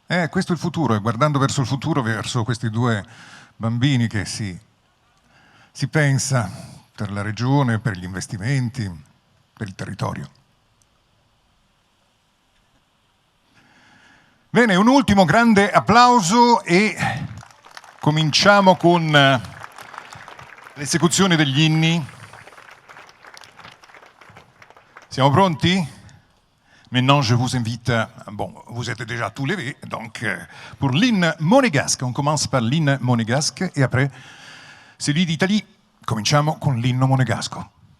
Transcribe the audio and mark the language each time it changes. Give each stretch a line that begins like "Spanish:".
Italian: Questo è il futuro, e guardando verso il futuro, verso questi due bambini che si pensa per la regione, per gli investimenti, per il territorio. Bene, un ultimo grande applauso e cominciamo con l'esecuzione degli inni. Siamo pronti?
French: Maintenant, je vous invite, bon, vous êtes déjà tous levés, donc pour l'hymne monégasque. On commence par l'hymne monégasque et après celui d'Italie.
Italian: Cominciamo con l'inno monegasco.